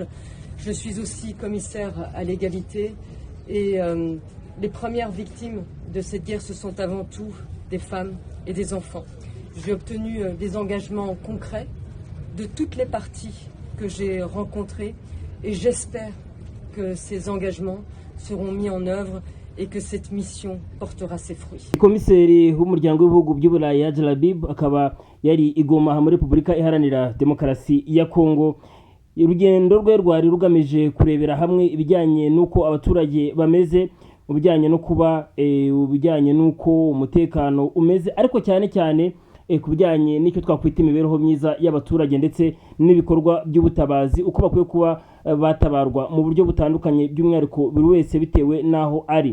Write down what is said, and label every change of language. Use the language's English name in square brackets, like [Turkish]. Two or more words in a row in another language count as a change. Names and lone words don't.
[French] Je suis aussi commissaire à l'égalité et les premières victimes de cette guerre, ce sont avant tout des femmes et des enfants. J'ai obtenu des engagements concrets de toutes les parties que j'ai rencontrées et j'espère que ces engagements seront mis en œuvre et que cette mission portera ses fruits. [Kinyarwanda] Komiseri w'umuryango w'ibihugu by'Uburayi Angela Bib akaba yari igoma muri Republika Iharanira Demokarasi ya Kongo. Urugendo rwe rwari rugamije kurebera hamwe ibijyanye nuko abaturage bameze, ubijyanye no kuba ubijyanye nuko umutekano umeze, ariko cyane cyane ku bijyanye n'icyo twakwita imibereho myiza y'abaturage ndetse n'ibikorwa by'ubutabazi uko bakwiye kuba batabarwa mu buryo butandukanye by'umwihariko buri wese bitewe naho ari.